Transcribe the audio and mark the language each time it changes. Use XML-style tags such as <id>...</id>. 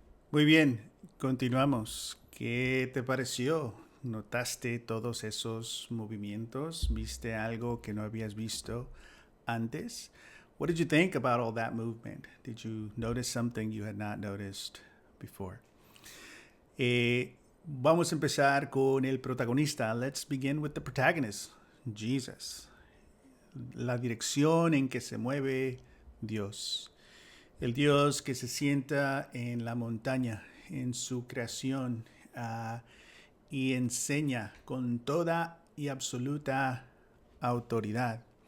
<es>Muy bien, continuamos. ¿Qué te pareció? ¿Notaste todos esos movimientos? ¿Viste algo que no habías visto antes?</es> <en>What did you think about all that movement? Did you notice something you had not noticed before?</en> <es>Vamos a empezar con el protagonista.</es> <en>Let's begin with the protagonist,</en> <es>Jesus. La dirección en que se mueve Dios. El Dios que se sienta en la montaña, en su creación, y enseña con toda y absoluta autoridad.</es>